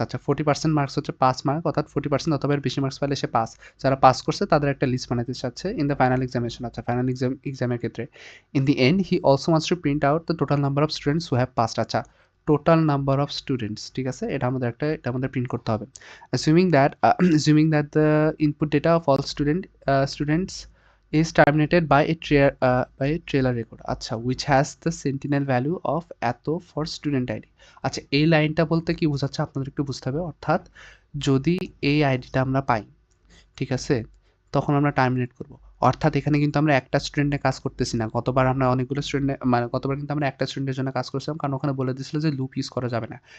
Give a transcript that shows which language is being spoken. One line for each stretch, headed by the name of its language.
Bangla: আচ্ছা 40% মার্কস হচ্ছে 5 মার্ক, অর্থাৎ 40% অথবা এর বেশি মার্কস পেলে সে পাস। যারা পাস করছে তাদের একটা লিস্ট বানাতে চাচ্ছে
English: In the final examination.
Bangla: আচ্ছা ফাইনাল এক্সামের ক্ষেত্রে
English: In the end he also wants to print out the total number of students who have passed.
Bangla: আচ্ছা
English: total number of students,
Bangla: ঠিক আছে? এটা আমাদের প্রিন্ট করতে হবে।
English: assuming that the input data of all students is terminated by a trailer record, আচ্ছা which has the sentinel value of এত for student id।
Bangla: আচ্ছা এই লাইনটা বলতে কি বোঝাচ্ছে আপনাদের একটু বুঝতে হবে, অর্থাৎ যদি এই আইডিটা আমরা পাই, ঠিক আছে, তখন আমরা টার্মিনেট করব। অর্থাৎ এখানে কিন্তু আমরা একটা স্টুডেন্টের কাজ করতেছি না, গতবার আমরা অনেকগুলো গতবার কিন্তু আমরা একটা স্টুডেন্টের জন্য কাজ করছিলাম, কারণ ওখানে বলে দিয়েছিল যে লুপ ইউজ করা যাবে না।